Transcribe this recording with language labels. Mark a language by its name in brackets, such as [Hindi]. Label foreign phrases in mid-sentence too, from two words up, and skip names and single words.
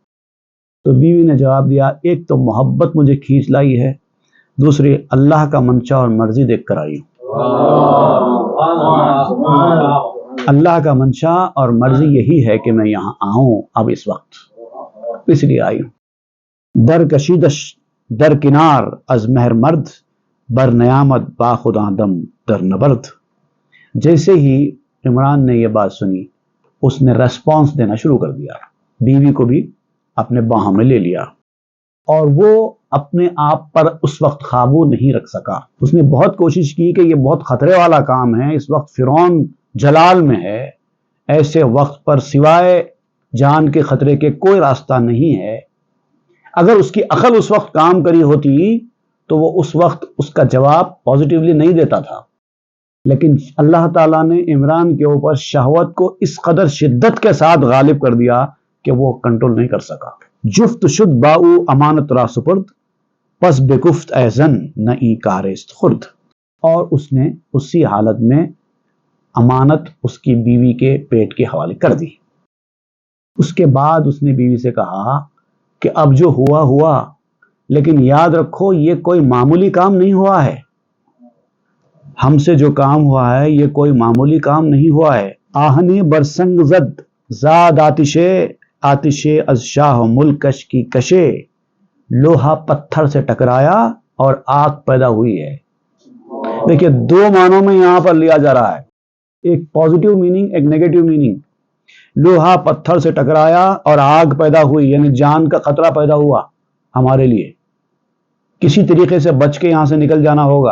[Urdu] تو بیوی نے جواب دیا، ایک تو محبت مجھے کھینچ لائی ہے، دوسری اللہ کا منشا اور مرضی دیکھ کر آئی ہوں. اللہ کا منشا اور مرضی یہی ہے کہ میں یہاں آؤں اب اس وقت، اس لیے آئی ہوں. [Persian] در کشیدش در کنار از مہر مرد، بر نیامد با خدا دم در نبرد. [Urdu] جیسے ہی عمران نے یہ بات سنی، اس نے ریسپانس دینا شروع کر دیا، بیوی کو بھی اپنے باہوں میں لے لیا، اور وہ اپنے آپ پر اس وقت قابو نہیں رکھ سکا. اس نے بہت کوشش کی کہ یہ بہت خطرے والا کام ہے، اس وقت فرعون جلال میں ہے، ایسے وقت پر سوائے جان کے خطرے کے کوئی راستہ نہیں ہے. اگر اس کی عقل اس وقت کام کری ہوتی تو وہ اس وقت اس کا جواب پازیٹیولی نہیں دیتا تھا، لیکن اللہ تعالیٰ نے عمران کے اوپر شہوت کو اس قدر شدت کے ساتھ غالب کر دیا کہ وہ کنٹرول نہیں کر سکا. [Persian] جفت شد باؤ امانت را سپرد، پس بگفت اے زن نہ ای کارست خرد. [Urdu] اور اس نے اسی حالت میں امانت اس کی بیوی کے پیٹ کے حوالے کر دی. اس کے بعد اس نے بیوی سے کہا کہ اب جو ہوا ہوا، لیکن یاد رکھو یہ کوئی معمولی کام نہیں ہوا ہے، ہم سے جو کام ہوا ہے یہ کوئی معمولی کام نہیں ہوا ہے. [Persian] آہنی برسنگ زد زاد آتشے، آتشے از شاہ ملکش کی کشے، [Urdu] لوہا پتھر سے ٹکرایا اور آگ پیدا ہوئی ہے. دیکھیے دو معنوں میں یہاں پر لیا جا رہا ہے، ایک [English] positive meaning, [Urdu] ایک [English] negative meaning. [Urdu] لوہا پتھر سے ٹکرایا اور آگ پیدا ہوئی، یعنی جان کا خطرہ پیدا ہوا ہمارے لیے، کسی طریقے سے بچ کے یہاں سے نکل جانا ہوگا.